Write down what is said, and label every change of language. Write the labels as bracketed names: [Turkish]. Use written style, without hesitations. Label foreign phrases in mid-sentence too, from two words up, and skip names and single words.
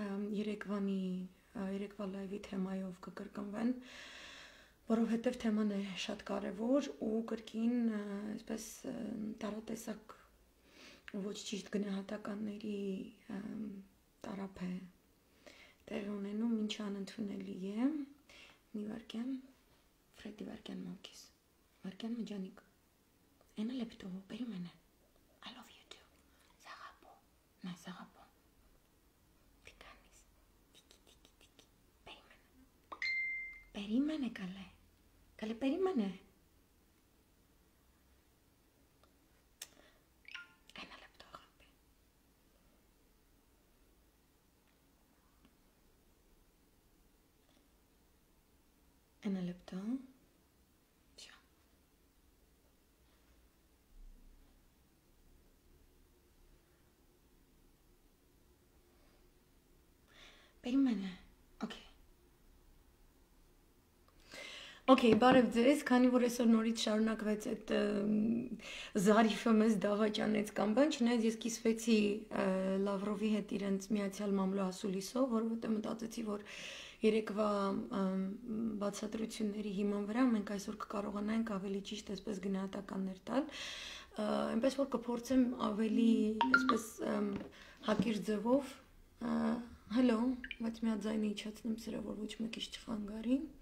[Armenian] երեկվա լայվի թեմայով կկրկնվեն, որովհետև թեման է շատ կարևոր ու կրկին այսպես տարատեսակ ոչ ճիշտ գնահատականների տարափ է տեղի ունենում, ինչը անընդունելի է, մի վարքյան, Ֆրեդի վարքյան մոքիս, վարքյան մջանիկ. [Greek] Ένα λεπτό, περίμενε. [English] I love you too. [Greek] Σ' αγαπώ. Ναι, σ' αγαπώ. Τι κάνεις? Τίκι. Περίμενε. Περίμενε, καλέ. Καλέ, περίμενε. Ένα λεπτό, αγάπη. Ένα λεπτό. Περίμενε. [Armenian] Okay, բարև ձեզ, քանի որ այսօր նորից շարունակվեց այդ զարիֆը մեզ դավաճանեց կամ բան, չնայած ես կիսվեցի Լավրովի հետ իրենց միացյալ մամլո ասուլիսով, որովհետև մտածեցի, որ երեկվա բացատրությունների հիման վրա մենք այսօր կկարողանանք ավելի ճիշտ այսպես գնահատականներ տալ, այնպես որ կփորձեմ ավելի այսպես հակիր ձևով Hello, բայց մի հատ ձայնը իջացնեմ սրա, որ ոչ մեկից չխանգարի,